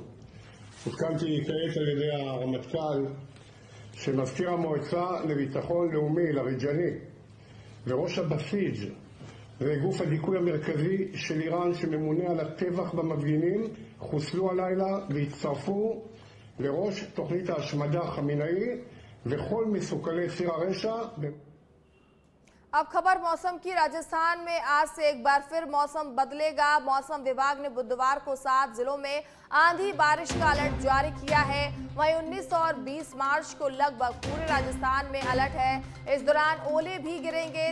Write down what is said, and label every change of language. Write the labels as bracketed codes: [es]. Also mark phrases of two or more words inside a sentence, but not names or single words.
[he] עודכנתי כעת על ידי הרמטכ"ל שמזכיר המועצה לביטחון לאומי לריג'ני וראש הבסיג' זה גוף הדיכוי המרכזי של איראן שממונה על הטבח במפגינים, חוסלו הלילה והצטרפו לראש תוכנית ההשמדה חמינאי וכל מסוכלי ציר הרשע. [hi] अब खबर मौसम की। राजस्थान में आज से एक बार फिर मौसम बदलेगा। मौसम विभाग ने बुधवार को 7 जिलों में आंधी बारिश का अलर्ट जारी किया है। वहीं 19 और 20 मार्च को लगभग पूरे राजस्थान में अलर्ट है। इस दौरान ओले भी गिरेंगे।